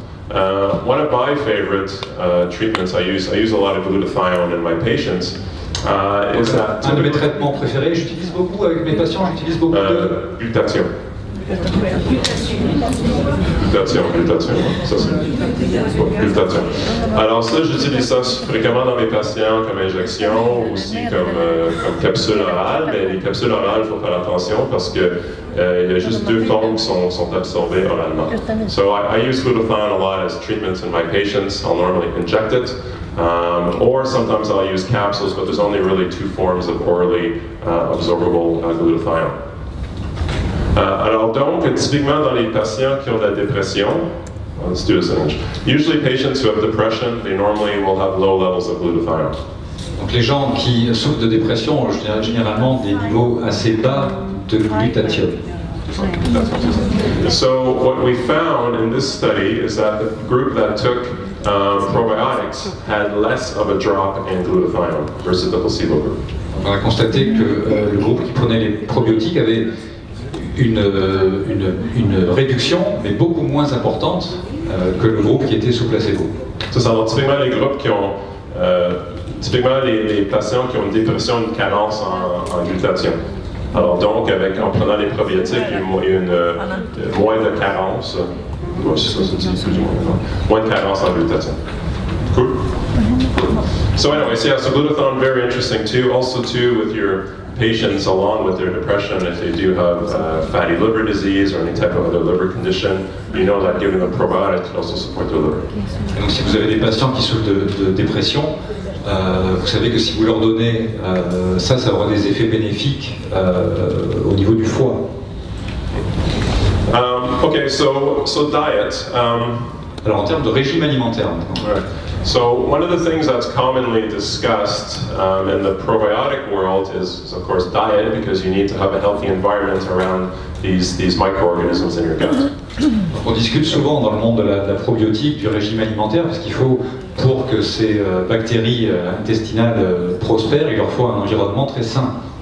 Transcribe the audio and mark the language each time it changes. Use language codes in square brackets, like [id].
[en] And one of my favorite treatments, I use a lot of glutathione in my patients. Is that [fr] un de mes traitements préférés, j'utilise beaucoup avec mes patients, j'utilise beaucoup de glutathione. Glutathione, ça c'est glutathione. Alors ça, j'utilise ça fréquemment dans mes patients comme injection, aussi comme capsule orale, mais les capsules orales, il faut faire attention parce que il y a juste deux formes qui sont absorbées oralement. [en] So I use glutathione a lot as treatments in my patients. I'll normally inject it, or sometimes I'll use capsules, but there's only really two forms of orally absorbable glutathione. [fr] Alors donc, typiquement dans les patients qui ont de la dépression, [en] let's do this in English. Usually patients who have depression, they normally will have low levels of glutathione. [fr] Donc les gens qui souffrent de dépression ont généralement des niveaux assez bas de glutathione. [en] So what we found in this study is that the group that took probiotics had less of a drop in glutathione versus the placebo group. [fr] On a constaté que le groupe qui prenait les probiotiques avait une réduction, mais beaucoup moins importante que le groupe qui était sous placebo. C'est ça, alors typiquement les groupes qui ont, typiquement les patients qui ont une dépression, une carence en glutathione. Alors donc, en prenant les probiotiques, il y a une moins de carence, moins de carence en glutathione. [en] Cool. So anyways, yeah, so glutathione, very interesting too. Also too, with your patients along with their depression, if they do have fatty liver disease or any type of other liver condition, you know that giving them probiotic can also support their liver. [fr] Et donc si vous avez des patients qui souffrent de dépression, vous savez que si vous leur donnez ça aura des effets bénéfiques au niveau du foie. [en] Okay, so diet. [fr] Alors en termes de régime alimentaire maintenant. [en] Right. So one of the things that's commonly discussed in the probiotic world is of course diet, because you need to have a healthy environment around these microorganisms in your gut. [fr] Donc on discute souvent dans le monde de la probiotique, du régime alimentaire, parce qu'il faut, pour que ces bactéries intestinales prospèrent, il leur faut un environnement très sain.